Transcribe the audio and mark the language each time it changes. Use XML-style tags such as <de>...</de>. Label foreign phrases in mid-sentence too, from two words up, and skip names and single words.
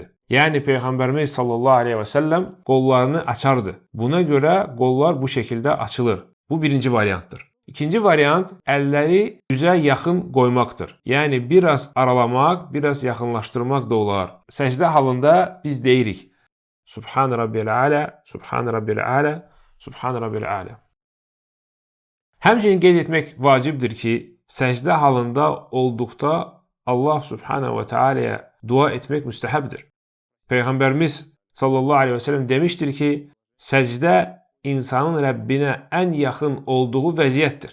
<az>Yəni, Peyğəmbərimiz</az> <ar>صلى الله عليه وسلم</ar> <az>qollarını açardı. Buna görə qollar bu şəkildə açılır. Bu birinci variantdır. İkinci variant, əlləri üzə yaxın qoymaqdır. Yəni, biraz aralamaq, biraz yaxınlaşdırmaq da olar. Səcdə halında biz deyirik.</az> <ar>سبحان ربي الأعلى، سبحان ربي الأعلى، سبحان ربي الأعلى.</ar> <az>Həmçinin qeyd etmək vacibdir ki, səcdə halında olduqda</az> <ar>الله سبحانه وتعالى'ya</ar> <az>dua etmək müstəhəbdir. Peyğəmbərimiz</az> <ar>صلى الله عليه وسلم</ar> <az>demişdir ki, səcdə insanın Rəbbinə ən yaxın olduğu vəziyyətdir.</az>